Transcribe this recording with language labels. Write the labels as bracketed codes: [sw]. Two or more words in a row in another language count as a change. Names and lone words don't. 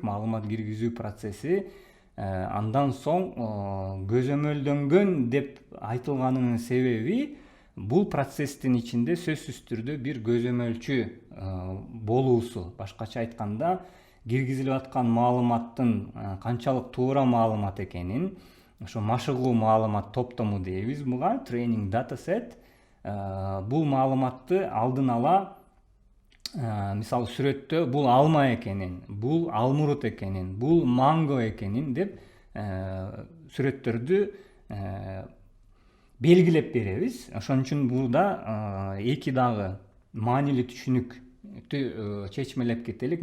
[ky] Маалымат киргизүү процесси андан соң көзөмөлдөнгөн деп айтылганынын себеби бул процесстин ичинде сөзсүз түрдө бир көзөмөлчү болуусу. Башкача айтканда, киргизилип аткан маалыматтын канчалык туура маалымат экенин, ошо машыгуу маалымат топтому дейбиз буга, [en] training data set. [ky] Бул маалыматты алдын ала, мисалы сүрөттө бул алма экенин, бул алмурут экенин, бул манго экенин деп сүрөттөрдү белгилеп беребиз. Ошон үчүн burada эки дагы маанилүү түшүнүктү чечмелеп кетелик.